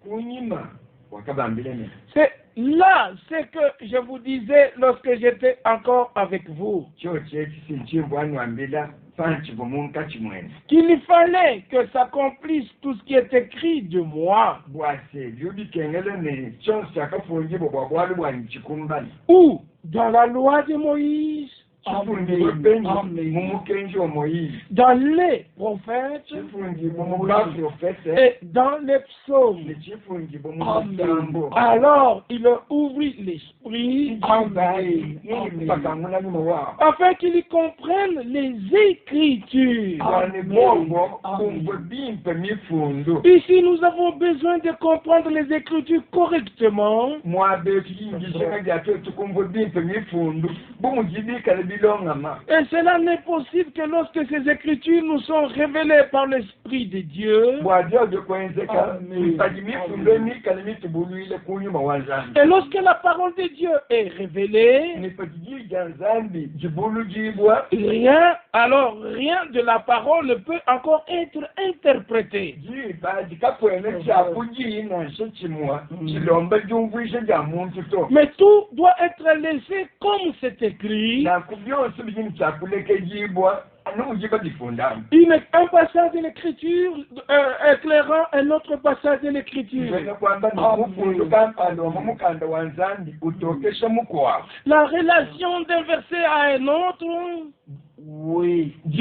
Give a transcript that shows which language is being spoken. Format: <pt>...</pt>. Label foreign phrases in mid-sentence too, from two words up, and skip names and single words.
<fr>c'est là ce que je vous disais lorsque j'étais encore avec vous, qu'il fallait que s'accomplisse tout ce qui est écrit de moi, ou dans la loi de Moïse,</fr> <lu>chifundi penyi mumukenji wa Moïse,</lu> <fr>dans les prophètes</fr> <lu>chifundi mumuba prophète,</lu> <fr>et dans les psaumes.</fr> <lu>le chifundi mumusambo.</lu> <fr>Alors, il leur ouvrit l'esprit</fr> <lu>Pakamuna numawa.</lu> <fr>afin qu'ils comprennent les Écritures.</fr> <lu>Wane bongo kumbo bimpe mifundo.</lu> <fr>Ici, nous avons besoin de comprendre les Écritures correctement.</fr> <lu>Mwabe kijinga jato tukumbo bimpe mifundo. Bumujibika le bilongama.</lu> <fr>Et cela n'est possible que lorsque ces Écritures nous sont révélées par l'Esprit de Dieu.</fr> <lu>Bwadio de kwenzeka mpadi mifundo mika le mitubuluile kunyuma wanzambi.</lu> <fr>Et lorsque la parole de Dieu est révélée,</fr> <lu>Nipatiji janzambi jibulu jibwa.</lu> <fr>rien de la parole ne peut encore être interprété.</fr> <lu>Jiba jikakwene chapuji na shechimwa. Chilomba jumvishe jamuntu to.</lu> <fr>Mais tout doit être laissé comme c'est écrit.</fr> <lu>Na kubyonse bijini chapuleke jibwa.</lu> <fr>Un passage de l'écriture éclairant un autre passage de l'écriture. La relation d'un verset à un autre. Oui.</fr>